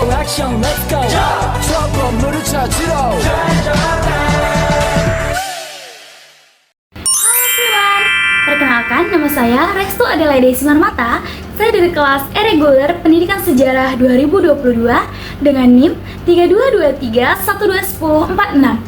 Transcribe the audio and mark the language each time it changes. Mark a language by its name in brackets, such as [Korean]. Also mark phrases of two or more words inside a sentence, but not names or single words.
[Korean] 액션 [English] let's go [Korean] 저 건물을 찾으러 [Indonesian] Perkenalkan, nama saya Restu Adelaide Simarmata. Saya dari kelas E-Reguler Pendidikan Sejarah 2022 dengan NIM 3223121046.